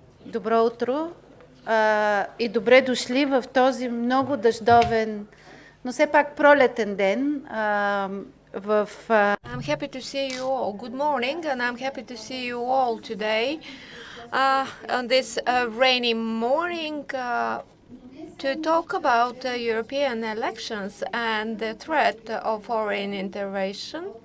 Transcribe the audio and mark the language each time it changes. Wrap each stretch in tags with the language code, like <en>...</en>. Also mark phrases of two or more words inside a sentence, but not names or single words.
<bg>Добро утро и добре дошли в този много дъждовен, но все пак пролетен ден</bg> <en>I'm happy to see you all. Good morning, and I'm happy to see you all today on this rainy morning to talk about European elections and the threat of foreign intervention.</en>